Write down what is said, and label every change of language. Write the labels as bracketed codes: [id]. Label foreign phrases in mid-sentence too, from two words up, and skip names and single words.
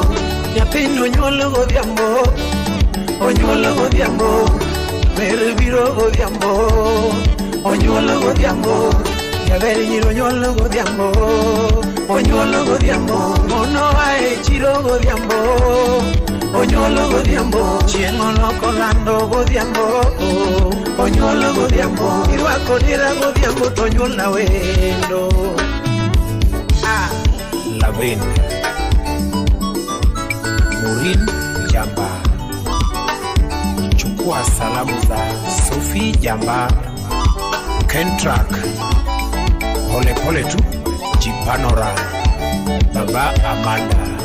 [luo] Nyapino nyolo godhiambo Onyolo godhiambo Mere biro godhiambo Onyolo godhiambo Nyabere nyiro nyolo godhiambo Onyolo godhiambo Mono ae chiro godhiambo Onyolo godhiambo Chiengo loko lando godhiambo Onyolo godhiambo Irwako dira godhiambo Tonyola wendo [sw] Lavin Murin Jamba Chukua salamu za Sophie Jamba Kentrak Pole pole tu Jipanora Baba Amanda